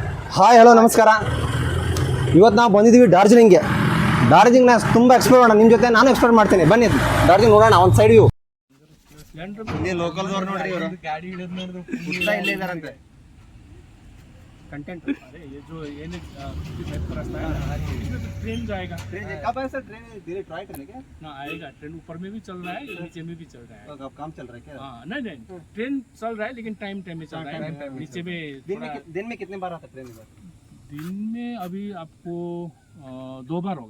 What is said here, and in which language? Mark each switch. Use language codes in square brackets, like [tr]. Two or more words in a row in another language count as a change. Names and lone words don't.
[kn] ಹಾಯ್ ಹಲೋ ನಮಸ್ಕಾರ. ಇವತ್ತು ನಾವು ಬಂದಿದ್ದೀವಿ ಡಾರ್ಜಿಲಿಂಗ್ಗೆ. ಡಾರ್ಜಿಲಿಂಗ್ನ ತುಂಬ ಎಕ್ಸ್ಪ್ಲೋರ್ ಮಾಡೋಣ. ನಿಮ್ಮ ಜೊತೆ ನಾನು ಎಕ್ಸ್ಪ್ಲೋರ್ ಮಾಡ್ತೀನಿ. ಬನ್ನಿ ಡಾರ್ಜಿಲಿಂಗ್ ನೋಡೋಣ. ಒಂದು [en] side view. [kn] ಇಲ್ಲಿ ಲೋಕಲ್ದವ್ರು ನೋಡ್ರಿ, ಇವರು ಗಾಡಿ ಹಿಡಿದು ನೋಡಿದ್ರು ಇಲ್ಲೇ ಇದ್ದಾರಂತೆ. [hi] कंटेंट अरे ये जो ये रास्ता है ट्रेन जाएगा. ट्रेन कब है सर? ट्रेन धीरे ट्राई करने क्या ना आएगा. ट्रेन ऊपर में भी चल रहा है, नीचे में भी चल रहा है. तो अब काम चल रहा है क्या? हाँ नहीं नहीं ट्रेन चल रहा है लेकिन टाइम में चल रहा है. नीचे में दिन में कितने बार आता है ट्रेन? दिन में अभी आपको 2 बार होगा.